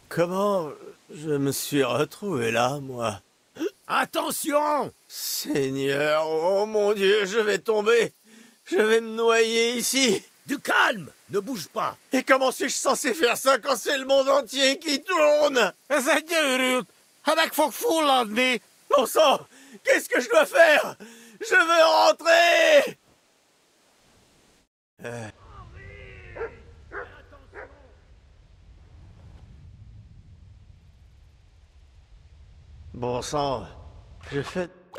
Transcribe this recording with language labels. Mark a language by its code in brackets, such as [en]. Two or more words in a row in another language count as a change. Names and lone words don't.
[fr] Comment je me suis retrouvé là, moi? Attention! Seigneur, oh mon Dieu, je vais tomber! Je vais me noyer ici! Du calme! Ne bouge pas! Et comment suis-je censé faire ça quand c'est le monde entier qui tourne? [hu] Ez egy őrült! Ha meg fog fulladni! [fr] Bon sang! Qu'est-ce que je dois faire? Je veux rentrer! Bon sang, je fais...